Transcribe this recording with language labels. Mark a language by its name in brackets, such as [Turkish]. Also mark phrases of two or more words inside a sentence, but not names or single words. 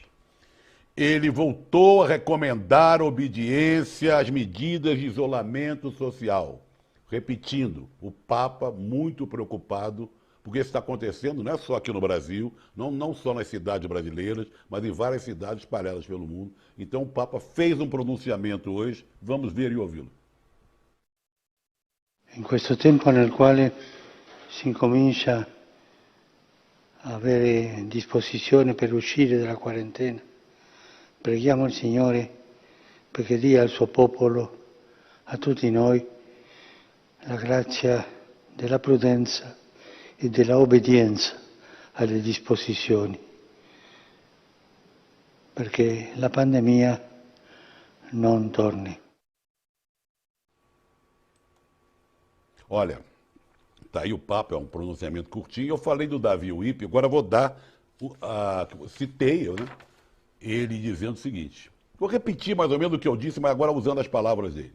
[Portuguese] Ele voltou a recomendar obediência às medidas de isolamento social. Repetindo, o Papa muito preocupado, porque isso está acontecendo não é só aqui no Brasil, não só nas cidades brasileiras, mas em várias cidades espalhadas pelo mundo. Então o Papa fez um pronunciamento hoje, vamos ver e ouvi-lo. [Italian] In questo tempo nel quale si incomincia a avere disposizione per uscire dalla quarantena, preghiamo il Signore perché dia al suo popolo, a tutti noi, la grazia della prudenza e della obbedienza alle disposizioni, perché la pandemia non torni. [Portuguese] Olha, tá aí o Papa, é um pronunciamento curtinho. Eu falei do Davi Wippe, agora eu vou dar, citei, né, ele dizendo o seguinte. Vou repetir mais ou menos o que eu disse, mas agora usando as palavras dele.